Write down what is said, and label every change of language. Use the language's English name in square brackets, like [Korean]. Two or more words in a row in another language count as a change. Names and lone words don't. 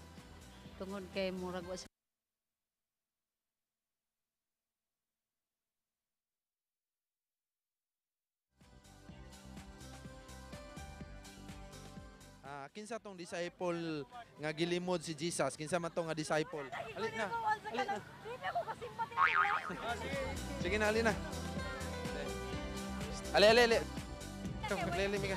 [Cebuano] tungod kay murag wa sa Kinsa tong disciple nga gilimod si Jesus? Kinsa man tong nga disciple? Ali na. Ali na. Sige na, ali na. Ali, ali, ali. Ikaw, maglilimi ka.